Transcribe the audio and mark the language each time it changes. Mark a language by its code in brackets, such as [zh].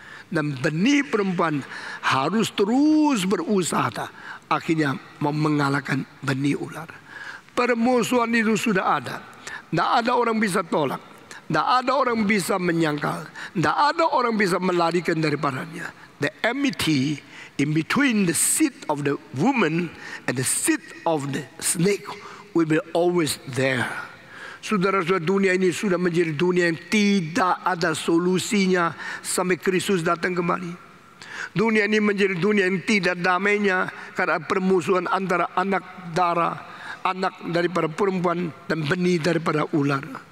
[id] Dan benih perempuan harus terus berusaha, akhirnya mau mengalahkan benih ular. Permusuhan itu sudah ada. Tidak ada orang bisa tolak. Tidak ada orang bisa menyangkal. Tidak ada orang bisa melarikan daripadanya. [en] The enmity in between the seed of the woman and the seed of the snake will be always there. [id] Saudara-saudara, dunia ini sudah menjadi dunia yang tidak ada solusinya sampai Kristus datang kembali. Dunia ini menjadi dunia yang tidak damainya karena permusuhan antara anak darah, anak daripada perempuan dan benih daripada ular.